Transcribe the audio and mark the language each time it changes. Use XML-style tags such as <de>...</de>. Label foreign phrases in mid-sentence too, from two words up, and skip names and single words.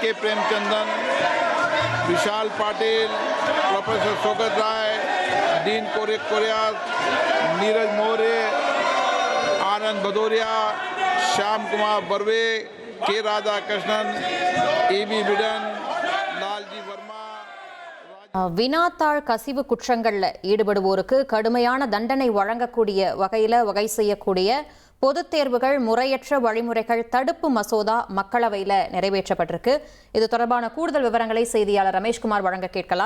<ta>प्रेमचंदन, विशाल पाटिल, प्रोफेसर शौकत राय, डीन कोरिया, नीरज मौर्य, आनंद भदौरिया, श्याम कुमार बर्वे, के राधाकृष्णन, E.B. बिडन, लालजी वर्मा. வினாத்தாள் கசிவு குற்றங்கள்ல ஈடுபடுவோருக்கு கடுமையான தண்டனை வழங்கக்கூடிய வகை செய்யக்கூடிய பொதுத் தேர்வுகள் முறையற்ற வழிமுறைகள் தடுப்பு மசோதா மக்களவையில் நிறைவேற்றப்பட்டிருக்கு. இது தொடர்பான கூடுதல் விவரங்களை செய்தியாளர் ரமேஷ்குமார் வழங்க கேட்கலாம்.</ta>